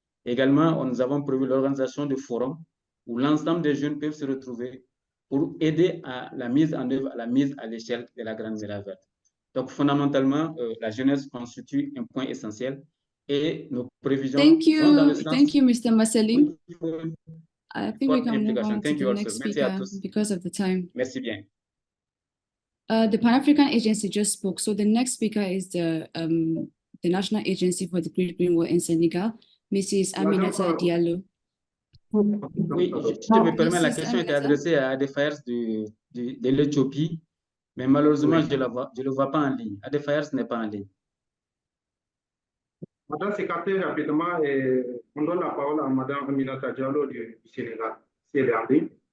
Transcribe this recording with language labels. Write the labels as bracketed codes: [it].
[fr] Également, nous avons prévu l'organisation de forums où l'ensemble des jeunes peuvent se retrouver pour aider à la mise en œuvre, à la mise à l'échelle de la Grande Muraille Verte. Donc, fondamentalement, la jeunesse constitue un point essentiel et nos prévisions vont dans le sens... [en] Thank you, Mr. Masseline. I think we can move on to the next speaker because of the time. [fr] Merci bien. [en] The Pan-African Agency just spoke. So the next speaker is the National Agency for the Great Green Wall in Senegal, Mrs. Aminata Diallo. [fr] Oui, je me permets, la question était adressée à Adefairs de l'Éthiopie, mais malheureusement, je ne le vois pas en ligne. Adefairs n'est pas en ligne. Madame Secrétaire, rapidement, on donne la parole à Madame Aminata Diallo du Sénégal, si elle est en ligne.